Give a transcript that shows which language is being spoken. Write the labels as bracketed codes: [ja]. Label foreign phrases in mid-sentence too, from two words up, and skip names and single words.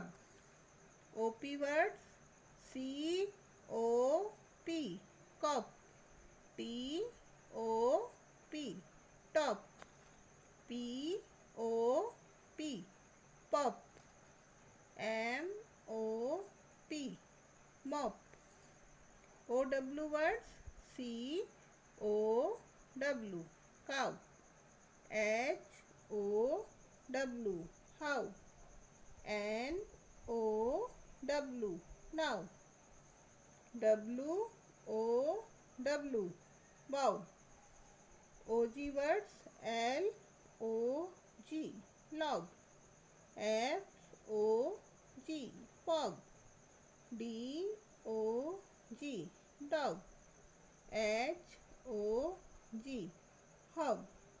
[en] OP words. C O P, cop. T O P, top. P O P, pop. M O P, mop. OW words. C O W, cow. H O W, how. N O W, now. W O W, wow. OG words. L O G, log. F O G, fog. D O G, dog. H O G, hog.